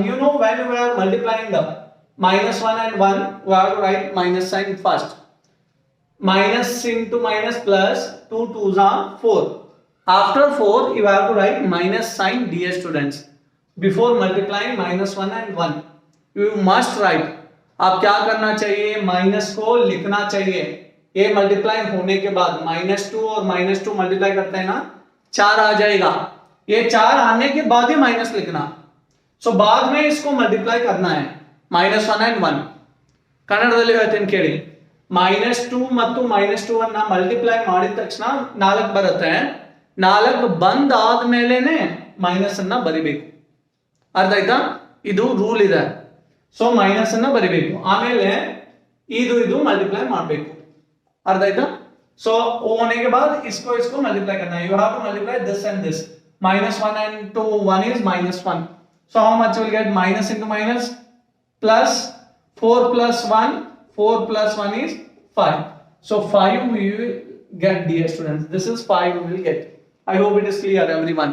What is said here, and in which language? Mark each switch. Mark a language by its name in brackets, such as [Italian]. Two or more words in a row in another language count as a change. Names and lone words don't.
[English] You know when you are multiplying the minus 1 and 1, we have to write minus sign first. Minus into minus plus, 2 2s are 4. After 4, you have to write minus sign dear students. Before multiplying minus 1 and 1. You must write. [Hindi] अब क्या करना चाहिए? माइनस को लिखना चाहिए. ये मल्टीप्लाई होने के बाद माइनस 2 और माइनस 2 मल्टीप्लाई करते हैं ना, 4 आ जाएगा. ये 4 आने के बाद ही माइनस लिखना. सो बाद में इसको मल्टीप्लाई करना है. [English] minus 1 and 1 [Kannada] ಕನ್ನಡದಲ್ಲಿ ಹೇಳ್ತೀನಿ ಕೇಳಿ. ಮೈನಸ್ 2 ಮತ್ತು ಮೈನಸ್ 2 ಅನ್ನ ಮಲ್ಟಿಪ್ಲೈ ಮಾಡಿದ ತಕ್ಷಣ 4 ಬರುತ್ತೆ. 4 ಬಂದ್ ಆದ್ಮೇಲೆನೆ ಮೈನಸ್ ಅನ್ನ ಬರಿಬೇಕು. ಅರ್ಥ ಆಯ್ತಾ? ಇದು ರೂಲ್ ಇದೆ. ಸೊ ಮೈನಸ್ ಅನ್ನ ಬರಿಬೇಕು, ಆಮೇಲೆ ಇದು ಮಲ್ಟಿಪ್ಲೈ ಮಾಡಬೇಕು. [Hindi] अर्थ आएगा. सो होने के बाद इसको मल्टीप्लाई करना है. [English] you have to multiply this and this. -1 and 2 1 is -1. So how much you will get? Minus into minus plus 4 plus 1. 4 plus 1 is 5. So 5 we will get, dear students. This is 5 we will get. I hope it is clear everyone.